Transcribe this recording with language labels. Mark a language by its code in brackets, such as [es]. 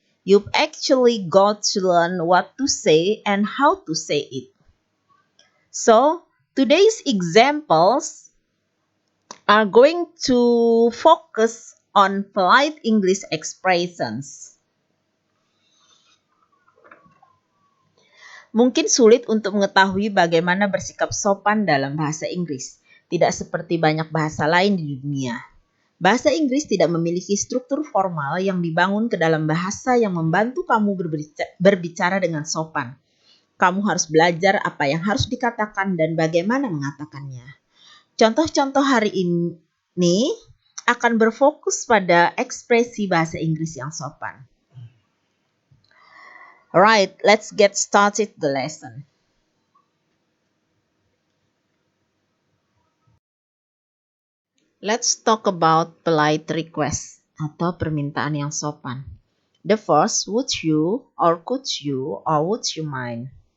[en] You've actually got to learn what to say and how to say it. So, today's examples are going to focus on polite English expressions. [id] Mungkin sulit untuk mengetahui bagaimana bersikap sopan dalam bahasa Inggris, tidak seperti banyak bahasa lain di dunia. Bahasa Inggris tidak memiliki struktur formal yang dibangun ke dalam bahasa yang membantu kamu berbicara dengan sopan. Kamu harus belajar apa yang harus dikatakan dan bagaimana mengatakannya. Contoh-contoh hari ini akan berfokus pada ekspresi bahasa Inggris yang sopan. [en] Alright, let's get started the lesson. Let's talk about polite request [id] atau permintaan yang sopan. [en] The first, would you, or could you, or would you mind?